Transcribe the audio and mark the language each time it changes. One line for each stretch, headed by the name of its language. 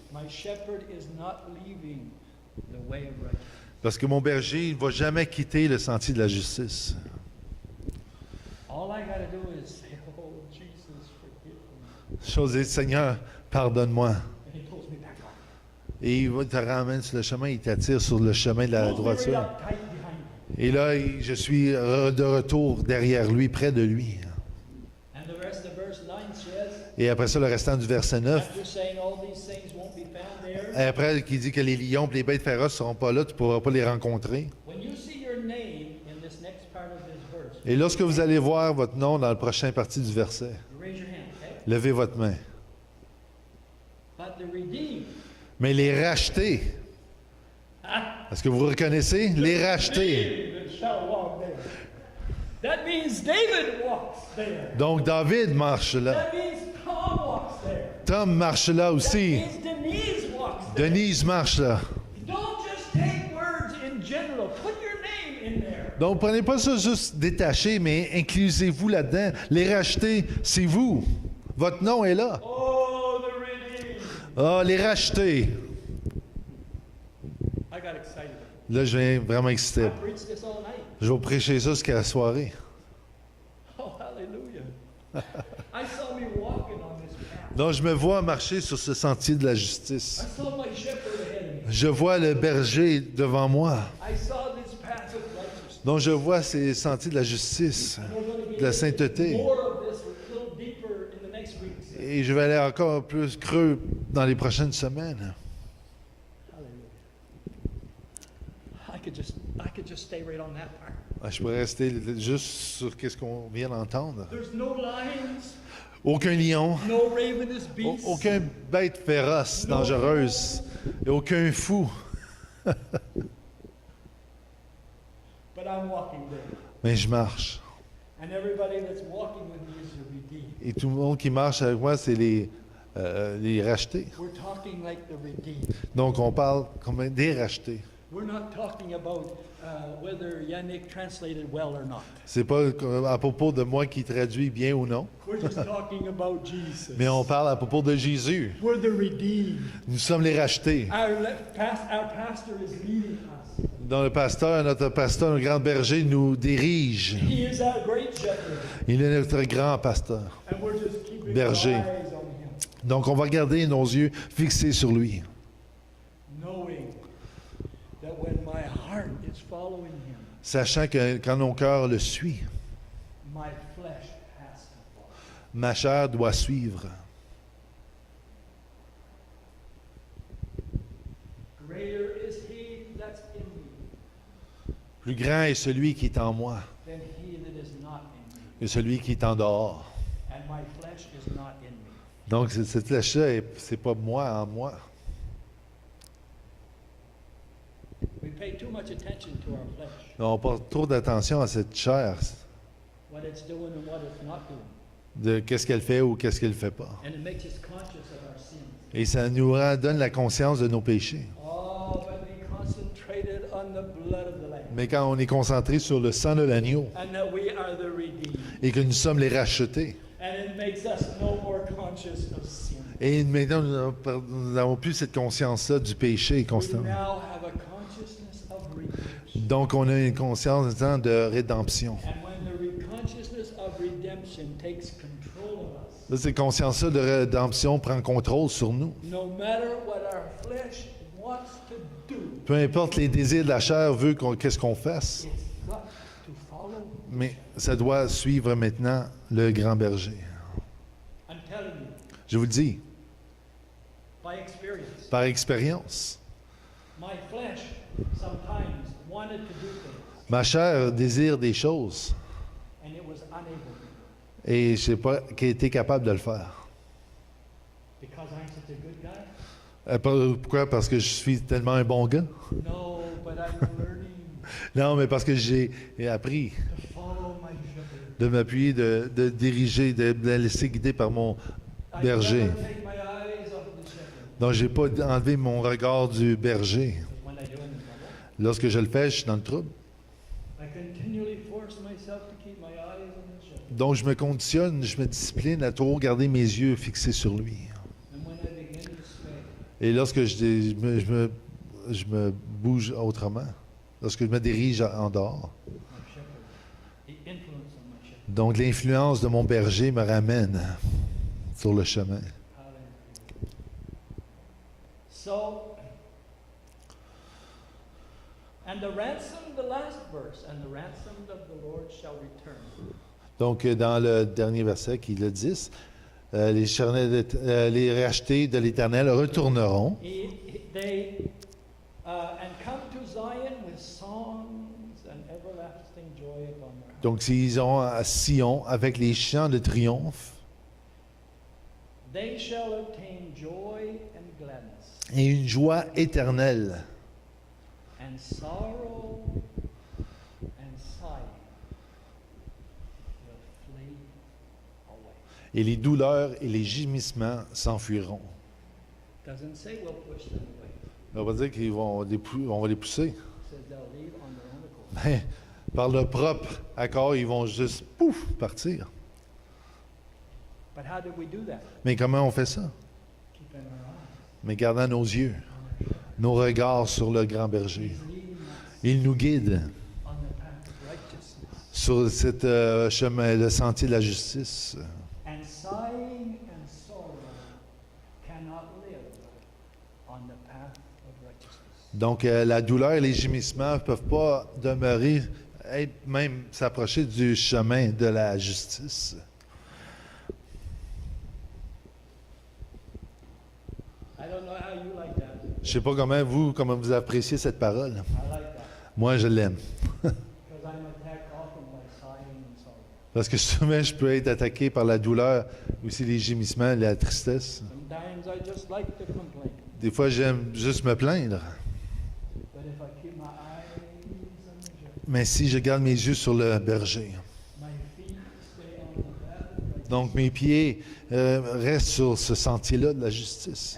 English: My shepherd is not leaving the way of righteousness.
French: Parce que mon berger ne va jamais quitter le sentier de la justice.
English: All I got to do is say, "Oh, Jesus, forgive me,"
French: Chose dit, Seigneur, pardonne-moi.
English: and He pulls me back on.
French: Et il te ramène sur le chemin, il t'attire sur le chemin de la
English: Pulls me right
French: droiture.
English: up tight behind me.
French: Et là, je suis de retour derrière lui, près de lui.
English: And the rest of verse 9 says,
French: Et après ça, le restant du verset 9,
English: after saying all these things won't be found there,
French: et après, qui dit que les lions et les bêtes féroces ne seront pas là, tu ne pourras pas les rencontrer.
English: when you see your name in this next part of this verse,
French: Et lorsque vous allez voir votre nom dans la prochaine partie du verset,
English: you raise your hand, okay?
French: levez votre main.
English: But the redeemed,
French: Mais les rachetés, est-ce que vous reconnaissez? Les rachetés.
English: David shall walk there. That means David walks there.
French: Donc David marche là.
English: That means Tom walks there.
French: Tom marche là
English: That
French: aussi.
English: means Denise walks there.
French: Denise marche là.
English: Don't just take words in general. Put your name in there.
French: Donc prenez pas ça juste détaché, mais inclusez-vous là-dedans. Les rachetés, c'est vous. Votre nom est là.
English: Oh, the redeemed.
French: Ah, les rachetés.
English: I got excited.
French: Là, je viens vraiment excité.
English: I preached this all night.
French: Je vais vous prêcher ça jusqu'à la soirée.
English: Oh, hallelujah. I saw me walking on this path.
French: Donc, je me vois marcher sur ce sentier de la justice.
English: I saw my shepherd ahead of me.
French: Je vois le berger devant moi.
English: I saw this path of righteousness.
French: Donc, je vois ces sentiers de la justice,
English: And we're going to get
French: de la sainteté.
English: more of this a little deeper in the next weeks.
French: Et je vais aller encore plus creux dans les prochaines semaines.
English: Hallelujah. I could just stay right on that part.
French: Ah, je pourrais rester juste sur ce qu'on vient d'entendre.
English: There's no lions,
French: Aucun lion,
English: no ravenous beasts.
French: aucun bête féroce, dangereuse, et aucun fou.
English: But I'm walking there.
French: Mais je marche.
English: And everybody that's walking with me is the redeemed.
French: Et tout le monde qui marche avec moi, c'est les rachetés.
English: We're talking like the redeemed.
French: Donc, on parle comme des rachetés.
English: We're not talking about whether Yannick translated well or not.
French: C'est pas à propos de moi qui traduis bien ou non,
English: We're just talking about Jesus.
French: mais on parle à propos de Jésus.
English: We're the redeemed.
French: Nous sommes les rachetés.
English: Our pastor is leading us.
French: Dont notre pasteur, notre grand berger nous dirige.
English: He is our great shepherd.
French: Il est notre grand pasteur.
English: And we're just keeping
French: Berger.
English: our eyes on him.
French: Donc on va garder nos yeux fixés sur lui.
English: Knowing that when my heart is following him,
French: Sachant que quand mon cœur le suit,
English: my flesh has to follow.
French: ma chair doit suivre.
English: Greater is he that's in me
French: Plus grand est celui qui est en moi
English: than he that is not in me.
French: que celui qui est en dehors.
English: And my flesh is not in me.
French: Donc cette flèche-là, c'est pas moi en moi.
English: We pay too much attention to our flesh,
French: On porte trop d'attention à cette chair,
English: what it's doing and what it's not doing.
French: de qu'est-ce qu'elle fait ou qu'est-ce qu'elle ne fait pas.
English: And it makes us conscious of our sins.
French: Et ça nous donne la conscience de nos péchés.
English: Oh, when we concentrated on the blood of the Lamb
French: Mais quand on est concentré sur le sang de l'agneau
English: and that we are the redeemed,
French: et que nous sommes les rachetés,
English: and it makes us no more conscious of sin.
French: et maintenant nous n'avons plus cette conscience-là du péché
English: We
French: constamment.
English: now have a consciousness of redemption.
French: Donc on a une conscience maintenant de rédemption.
English: And when the consciousness of redemption takes control of us,
French: Là, cette conscience-là de rédemption prend contrôle sur nous.
English: no matter what our flesh wants to do,
French: Peu importe les désirs de la chair veut qu'est-ce qu'on fasse,
English: it's got to follow.
French: mais ça doit suivre maintenant le grand berger.
English: I'm telling you,
French: Je vous le dis,
English: by experience,
French: par expérience.
English: my flesh sometimes wanted to do things,
French: Ma chair désire des choses
English: and it was unable to,
French: et je n'ai pas été capable de le faire.
English: because I'm such a good guy.
French: Pourquoi? Parce que je suis tellement un bon gars?
English: No, but I'm learning
French: Non, mais parce que j'ai appris
English: to follow my shepherd.
French: de m'appuyer, de diriger, de me laisser guider par mon
English: I
French: berger.
English: never take my eyes off the shepherd.
French: Donc, je n'ai pas enlevé mon regard du berger.
English: But when I do, I'm in trouble.
French: Lorsque je le fais, je suis dans le trouble.
English: I continually force myself to keep my eyes on the shepherd.
French: Donc, je me conditionne, je me discipline à toujours garder mes yeux fixés sur lui.
English: And when I begin to stray,
French: Et lorsque je me bouge autrement, lorsque je me dirige en dehors,
English: my shepherd, the influence of my shepherd.
French: donc l'influence de mon berger me ramène sur le chemin.
English: Hallelujah. So, and the ransom, the last verse, and the ransom of the Lord shall return.
French: Donc, dans le dernier verset, qui est le 10, les rachetés de l'Éternel retourneront
English: They and come to Zion with songs and everlasting joy upon their hearts.
French: Donc, s'ils ont à Sion avec les chants de triomphe
English: They shall obtain joy and gladness,
French: et une joie éternelle,
English: and sorrow and sighing will flee away.
French: et les douleurs et les gémissements s'enfuiront.
English: Doesn't say we'll push them away.
French: On va dire on va les pousser.
English: It says they'll leave on their own accord.
French: Mais par leur propre accord, ils vont juste, pouf, partir.
English: But how did we do that?
French: Mais comment on fait ça?
English: Keeping our eyes
French: Mais gardant nos yeux,
English: on our shepherd.
French: nos regards sur le grand berger.
English: He's leading us
French: Il nous guide
English: on the path of righteousness.
French: sur cet chemin, le sentier de la justice.
English: And sighing and sorrow cannot live on the path of righteousness.
French: Donc, la douleur et les gémissements ne peuvent pas demeurer, même s'approcher du chemin de la justice.
English: I don't know how you like that.
French: Je ne sais pas comment vous appréciez cette parole.
English: I like that
French: Moi, je l'aime.
English: because I'm attacked often by sighing and sorrow.
French: Parce que souvent, je peux être attaqué par la douleur, aussi les gémissements, la tristesse.
English: Sometimes I just like to complain.
French: Des fois, j'aime juste me plaindre.
English: But if I keep my eyes on the shepherd,
French: Mais si je garde mes yeux sur le berger,
English: my feet stay on the path of righteousness,
French: donc mes pieds restent sur ce sentier-là de la justice.